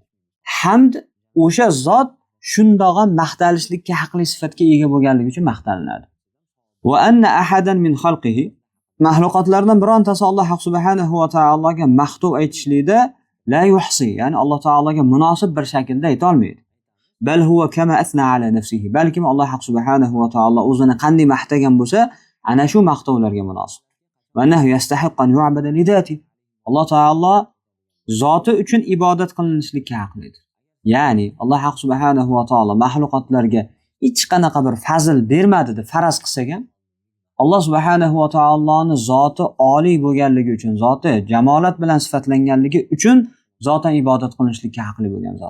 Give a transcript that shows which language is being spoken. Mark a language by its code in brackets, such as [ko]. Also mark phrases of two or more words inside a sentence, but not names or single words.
[uz] Hamd o'sha zot shundog'am maqtalishlikka haqli sifatga ega bo'lganligi uchun maqtalinadi. [ar] Va anna ahadan min xalqihi, [uz] mahluqotlardan birontasi Alloh subhanahu va taologa maqtov aytishlikda [ar] la yuhsi, [uz] ya'ni Alloh taologa munosib bir shaklda ayta olmaydi. [ar] Bal huwa kama asna ala nafsihi, [uz] balkim Alloh subhanahu va taolo o'zini qanday maqtagan bo'lsa, ana shu maqtovlarga munosib. [ar] Va annahu yastahiqqu an yu'bada li zati. [uz] Alloh taolo zoti uchun ibodat qilinishlikka haqlidir. Ya'ni Alloh subhanahu va taolo mahluqotlarga hech qanaqa bir fazl bermadi deb faraz qilsak ham, Alloh subhanahu va taoloning zoti oliy bo'lganligi uchun, zoti jamolat bilan sifatlanganligi uchun zotan ibodat qilinishlikka haqli bo'lgan zot.